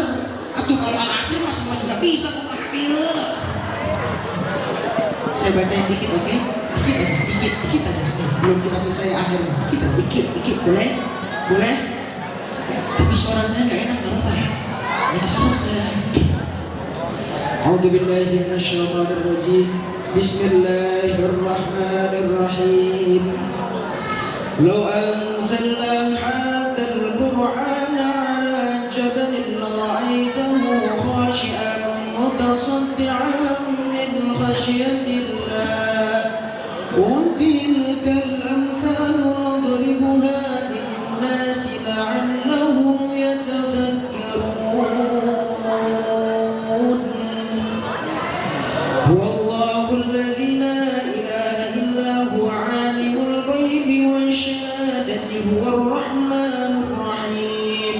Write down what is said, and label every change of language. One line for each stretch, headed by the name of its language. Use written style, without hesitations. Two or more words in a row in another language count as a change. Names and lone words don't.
Indonesian: Atau kalau Al-Asr mah semua juga bisa memahami. Saya bacain dikit, oke? Dikit aja. Belum kita selesai akhir. Dikit, boleh? Tapi suara saya nggak enak, nggak apa-apa ya? Nggak disebut saya.
Arabic: أعوذ بالله من الشيطان الرجيم. بسم الله الرحمن الرحيم. لو أنزلنا هذا القرآن على جبل لرأيته خاشعا متصدعا من خشية الله. وتلك الأمثال نضربها للناس لعلهم يتفكرون. هو الله الذي لا إله إلا هو عالم الغيب والشهادة هو الرحمن الرحيم.